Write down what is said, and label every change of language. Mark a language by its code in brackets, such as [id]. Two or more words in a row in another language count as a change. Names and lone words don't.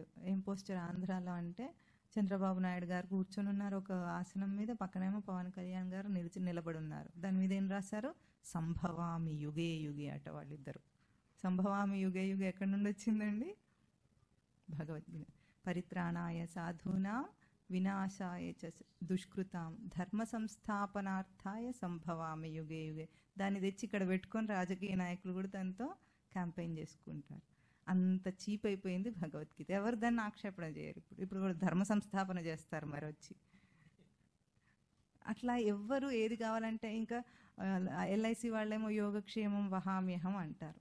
[te] ఏం పోస్టర్? ఆంధ్రాలో అంటే చంద్రబాబు నాయుడు గారు కూర్చొని ఉన్నారు ఒక ఆసనం మీద, పక్కనేమో పవన్ కళ్యాణ్ గారు నిలబడి ఉన్నారు. దాని మీద ఏం రాశారు? [sa] సంభవామి యుగే యుగే [te] అట వాళ్ళిద్దరు. [sa] సంభవామి యుగే యుగే [te] ఎక్కడి నుండి వచ్చిందండి? భగవద్గీత. [sa] పరిత్రాణాయ సాధూనాం వినాశాయ చ దుష్కృతాం ధర్మ సంస్థాపనార్థాయ సంభవామి యుగే యుగే. [te] దాన్ని తెచ్చి ఇక్కడ పెట్టుకొని రాజకీయ నాయకులు కూడా దాంతో క్యాంపెయిన్ చేసుకుంటారు. అంత చీప్ అయిపోయింది భగవద్గీత. ఎవరు దాన్ని ఆక్షేపణ చేయరు. ఇప్పుడు కూడా ధర్మ సంస్థాపన చేస్తారు మరి వచ్చి. అట్లా ఎవ్వరు ఏది కావాలంటే, ఇంకా ఎల్ఐసి వాళ్ళేమో [sa] యోగక్షేమం వహామ్యహం [te] అంటారు.